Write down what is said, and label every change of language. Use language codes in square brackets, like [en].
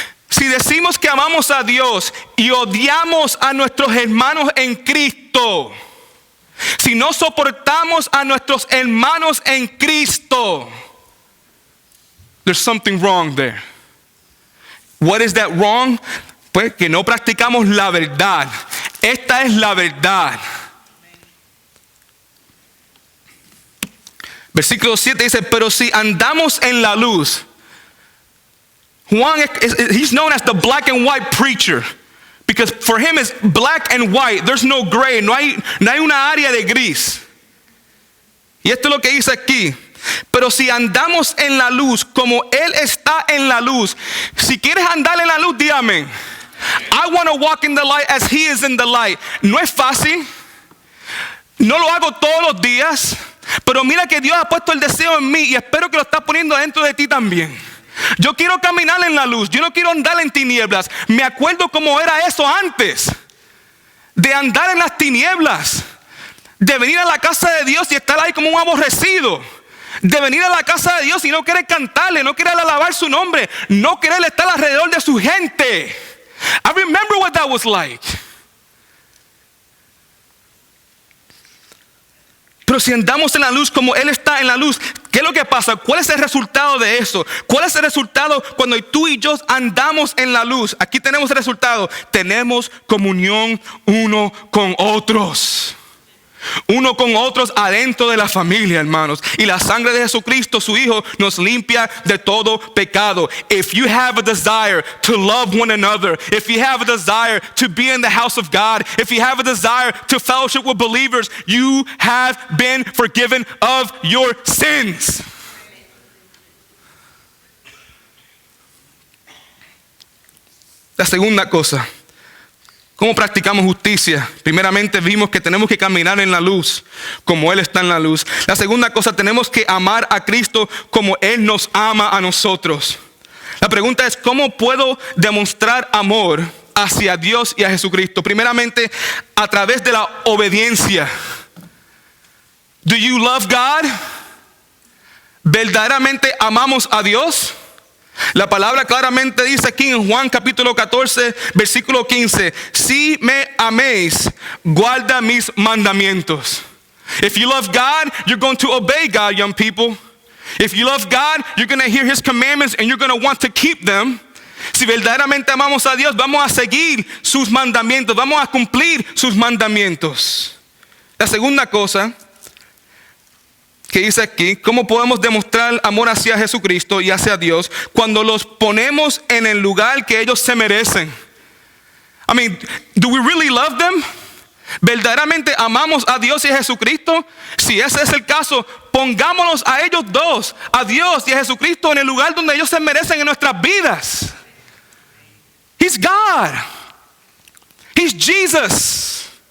[es] Si decimos que amamos a Dios y odiamos a nuestros hermanos en Cristo, si no soportamos a nuestros hermanos en Cristo, [en] there's something wrong there. What is that wrong? [es] Pues que no practicamos la verdad. Esta es la verdad. Versículo 7 dice, pero si andamos en la luz. [en] Juan, he's known as the black and white preacher. Because for him it's black and white. There's no gray. [es] No hay una área de gris. Y esto es lo que dice aquí. Pero si andamos en la luz como Él está en la luz. Si quieres andar en la luz, dígame. [en] I want to walk in the light as He is in the light. [es] No es fácil. No lo hago todos los días. Pero mira que Dios ha puesto el deseo en mí y espero que lo está poniendo dentro de ti también. Yo quiero caminar en la luz. Yo no quiero andar en tinieblas. Me acuerdo cómo era eso antes. De andar en las tinieblas. de venir a la casa de Dios y estar ahí como un aborrecido, de venir a la casa de Dios y no querer cantarle, no querer alabar su nombre, no querer estar alrededor de su gente. [en] I remember what that was like. [es] Pero si andamos en la luz como Él está en la luz, ¿qué es lo que pasa? ¿Cuál es el resultado de eso? ¿Cuál es el resultado cuando tú y yo andamos en la luz? Aquí tenemos el resultado. Tenemos comunión uno con otros. Uno con otros adentro de la familia, hermanos. Y la sangre de Jesucristo, su Hijo, nos limpia de todo pecado. [en] If you have a desire to love one another, if you have a desire to be in the house of God, if you have a desire to fellowship with believers, you have been forgiven of your sins. [es] La segunda cosa, ¿cómo practicamos justicia? Primeramente vimos que tenemos que caminar en la luz, como Él está en la luz. La segunda cosa, tenemos que amar a Cristo como Él nos ama a nosotros. La pregunta es, ¿cómo puedo demostrar amor hacia Dios y a Jesucristo? Primeramente, a través de la obediencia. [en] Do you love God? [es] ¿Verdaderamente amamos a Dios? La palabra claramente dice aquí en Juan capítulo 14, versículo 15, si me améis, guarda mis mandamientos. [en] If you love God, you're going to obey God, young people. If you love God, you're going to hear His commandments and you're going to want to keep them. [es] Si verdaderamente amamos a Dios, vamos a seguir sus mandamientos, vamos a cumplir sus mandamientos. La segunda cosa que dice aquí, ¿cómo podemos demostrar amor hacia Jesucristo y hacia Dios cuando los ponemos en el lugar que ellos se merecen? [en] I mean, do we really love them? [es] ¿Verdaderamente amamos a Dios y a Jesucristo? Si ese es el caso, pongámonos a ellos dos, a Dios y a Jesucristo, en el lugar donde ellos se merecen en nuestras vidas. [en] He's God. He's Jesus.